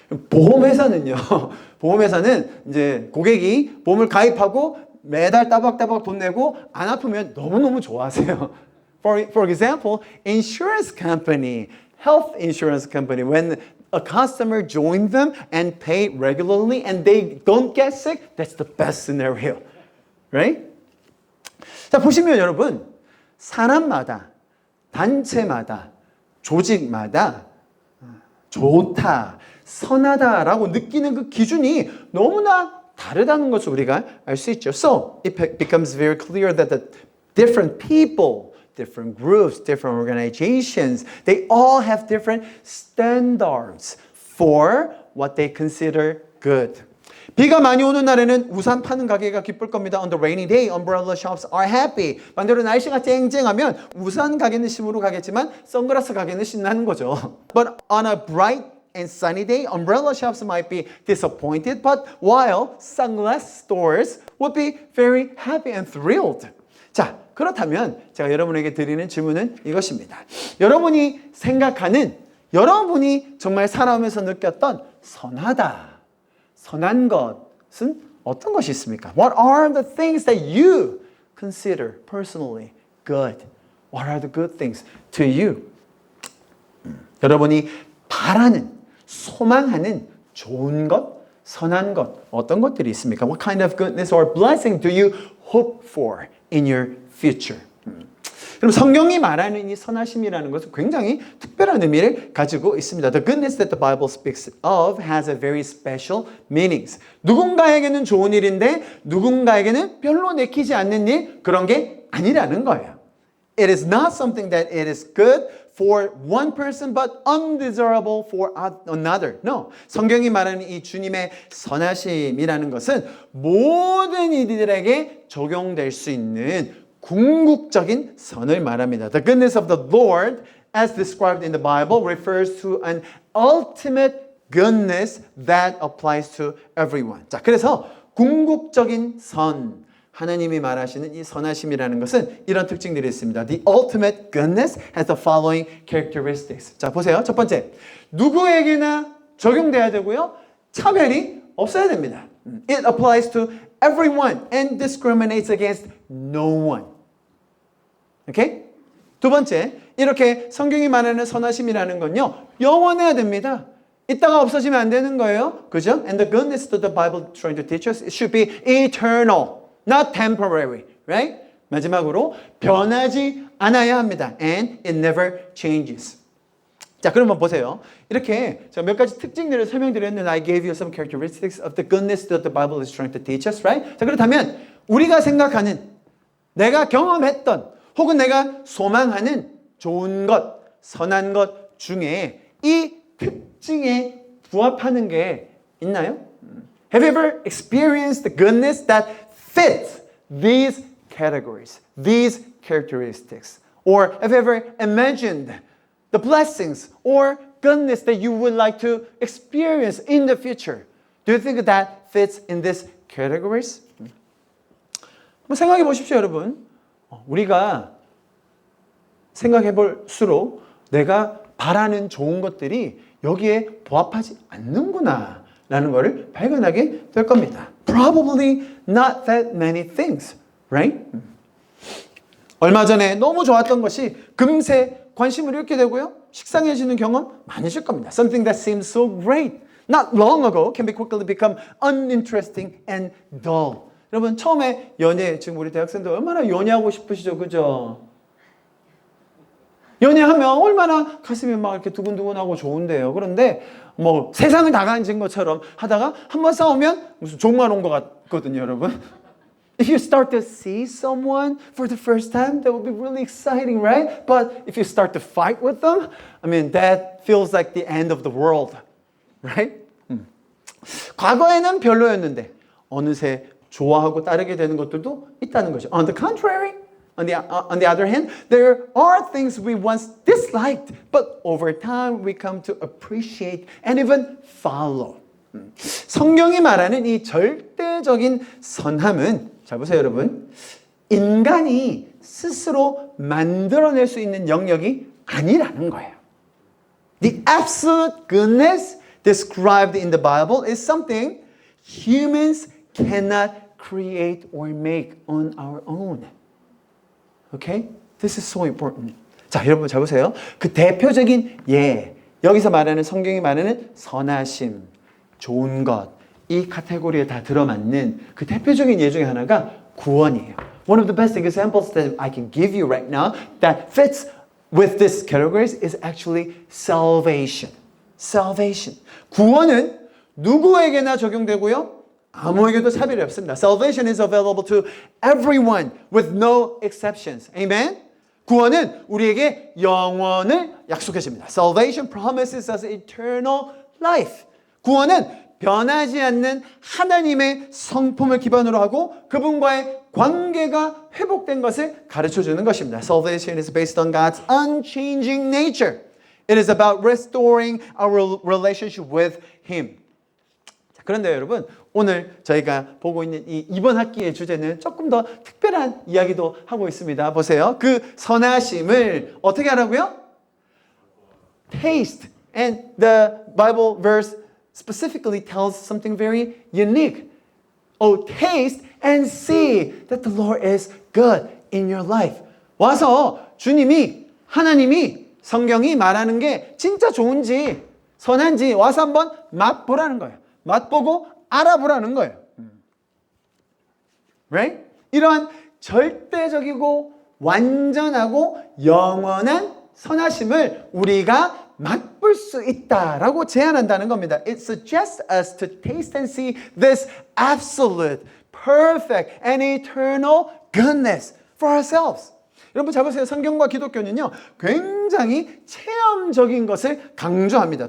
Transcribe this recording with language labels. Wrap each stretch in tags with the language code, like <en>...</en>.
<ko>보험회사는요. 보험회사는 이제 고객이 보험을 가입하고 매달 따박따박 돈 내고 안 아프면 너무너무 좋아하세요.</ko> <en>For example, insurance company, health insurance company, when a customer joins them and pay regularly and they don't get sick, that's the best scenario. Right?</en> <ko>자, 보시면 여러분, 사람마다, 단체마다, 조직마다 좋다, 선하다라고 느끼는 그 기준이 너무나 다르다는 것을 우리가 알 수 있죠.</ko> <en>So it becomes very clear that the different people, different groups, different organizations, they all have different standards for what they consider good.</en> <ko>비가 많이 오는 날에는 우산 파는 가게가 기쁠 겁니다.</ko> <en>On the rainy day, umbrella shops are happy.</en> <ko>반대로 날씨가 쨍쨍하면 우산 가게는 심으러 가겠지만 선글라스 가게는 신나는 거죠.</ko> <en>But on a bright and sunny day, umbrella shops might be disappointed, but while sunglass stores would be very happy and thrilled.</en> <ko>자, 그렇다면 제가 여러분에게 드리는 질문은 이것입니다. 여러분이 생각하는, 여러분이 정말 살아오면서 느꼈던 선하다, 선한 것은 어떤 것이 있습니까?</ko> <en>What are the things that you consider personally good? What are the good things to you?</en> <ko>여러분이 바라는, 소망하는 좋은 것, 선한 것, 어떤 것들이 있습니까?</ko> <en>What kind of goodness or blessing do you hope for in your future?</en> <ko>그럼 성경이 말하는 이 선하심이라는 것은 굉장히 특별한 의미를 가지고 있습니다.</ko> <en>The goodness that the Bible speaks of has a very special meanings.</en> <ko>누군가에게는 좋은 일인데 누군가에게는 별로 내키지 않는 일, 그런 게 아니라는 거예요.</ko> <en>It is not something that it is good for one person but undesirable for another. No.</en> <ko>성경이 말하는 이 주님의 선하심이라는 것은 모든 이들에게 적용될 수 있는 궁극적인 선을 말합니다.</ko> <en>The goodness of the Lord, as described in the Bible, refers to an ultimate goodness that applies to everyone.</en> <ko>자, 그래서 궁극적인 선, 하나님이 말하시는 이 선하심이라는 것은 이런 특징들이 있습니다.</ko> <en>The ultimate goodness has the following characteristics.</en> <ko>자, 보세요. 첫 번째, 누구에게나 적용돼야 되고요. 차별이 없어야 됩니다.</ko> <en>It applies to everyone and discriminates against no one. 오케이?</en> <ko>두 번째, 이렇게 성경이 말하는 선하심이라는 건요, 영원해야 됩니다. 이따가 없어지면 안 되는 거예요. 그죠?</ko> <en>And the goodness that the Bible is trying to teach us, it should be eternal, not temporary, right?</en> <ko>마지막으로, 변하지 않아야 합니다.</ko> <en>And it never changes.</en> <ko>자, 그러면 보세요. 이렇게 제가 몇 가지 특징들을 설명드렸는데</ko> <en>I gave you some characteristics of the goodness that the Bible is trying to teach us, right?</en> <ko>자, 그렇다면 우리가 생각하는, 내가 경험했던, 혹은 내가 소망하는 좋은 것, 선한 것 중에 이 특징에 부합하는 게 있나요?</ko> <en>Have you ever experienced the goodness that fits these categories, these characteristics? Or have you ever imagined the blessings or goodness that you would like to experience in the future? Do you think that fits in these categories?</en> <ko>한번 생각해 보십시오, 여러분. 우리가 생각해 볼수록 내가 바라는 좋은 것들이 여기에 부합하지 않는구나 라는 것을 발견하게 될 겁니다.</ko> <en>Probably not that many things, right?</en> <ko>얼마 전에 너무 좋았던 것이 금세 관심을 잃게 되고요. 식상해지는 경험 많으실 겁니다.</ko> <en>Something that seems so great not long ago can be quickly become uninteresting and dull.</en> <ko>여러분 처음에 연애, 지금 우리 대학생들 얼마나 연애하고 싶으시죠? 그죠? 연애하면 얼마나 가슴이 막 이렇게 두근두근하고 좋은데요. 그런데 뭐 세상을 다 가진 것처럼 하다가 한번 싸우면 무슨 종말 온 것 같거든요, 여러분.</ko> <en>If you start to see someone for the first time, that would be really exciting, right? But if you start to fight with them, I mean, that feels like the end of the world, right?</en> <ko>과거에는 별로였는데 어느새 좋아하고 따르게 되는 것들도 있다는 거죠.</ko> <en>On the contrary, on the other hand, there are things we once disliked, but over time we come to appreciate and even follow.</en> <ko>성경이 말하는 이 절대적인 선함은, 잘 보세요 여러분, 인간이 스스로 만들어낼 수 있는 영역이 아니라는 거예요.</ko> <en>The absolute goodness described in the Bible is something humans cannot create or make on our own. Okay? This is so important.</en> <ko>자, 여러분 잘 보세요. 그 대표적인 여기서 말하는 성경이 말하는 선하심, 좋은 것, 이 카테고리에 다 들어맞는 그 대표적인 예 중에 하나가 구원이에요.</ko> <en>One of the best examples that I can give you right now that fits with this categories is actually salvation. Salvation.</en> <ko>구원은 누구에게나 적용되고요. 아무에게도 차별이 없습니다.</ko> <en>Salvation is available to everyone with no exceptions. Amen?</en> <ko>구원은 우리에게 영원을 약속해 줍니다.</ko> <en>Salvation promises us eternal life.</en> <ko>구원은 변하지 않는 하나님의 성품을 기반으로 하고 그분과의 관계가 회복된 것을 가르쳐 주는 것입니다.</ko> <en>Salvation is based on God's unchanging nature. It is about restoring our relationship with Him.</en> <ko>그런데 여러분, 오늘 저희가 보고 있는 이번 학기의 주제는 조금 더 특별한 이야기도 하고 있습니다. 보세요. 그 선하심을 어떻게 하라고요?</ko> <en>Taste. And the Bible verse specifically tells something very unique. Oh, taste and see that the Lord is good in your life.</en> <ko>와서 주님이, 하나님이, 성경이 말하는 게 진짜 좋은지 선한지 와서 한번 맛보라는 거예요. 맛보고 알아보라는 거예요.</ko> <en>Right?</en> <ko>이러한 절대적이고 완전하고 영원한 선하심을 우리가 맛볼 수 있다라고 제안한다는 겁니다.</ko> <en>It suggests us to taste and see this absolute, perfect, and eternal goodness for ourselves.</en> <ko>여러분 잘 보세요. 성경과 기독교는요, 굉장히 체험적인 것을 강조합니다.</ko>